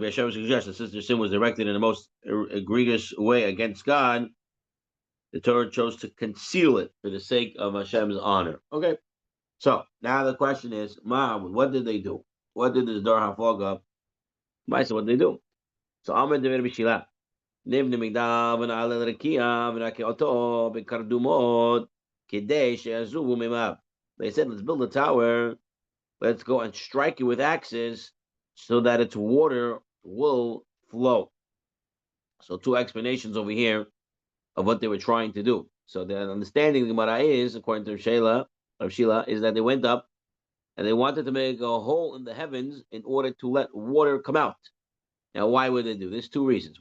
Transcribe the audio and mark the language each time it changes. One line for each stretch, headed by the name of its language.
English: Hashem suggests that since their sin was directed in the most egregious way against God, the Torah chose to conceal it for the sake of Hashem's honor. Okay. So now the question is, Mom, what did they do? What did this Dor HaFoga? What did they do? So Amr Dever Bishila.
Hebrew: נבנה מגדל ונעלה לרקיע ונכה אותו בקרדומות כדי שיזובו מימיו.
English: They said, let's build a tower, let's go and strike it with axes so that its water will flow. So two explanations over here of what they were trying to do. So the understanding of the Gemara is, according to Shila, is that they went up and they wanted to make a hole in the heavens in order to let water come out. Now, why would they do this? Two reasons.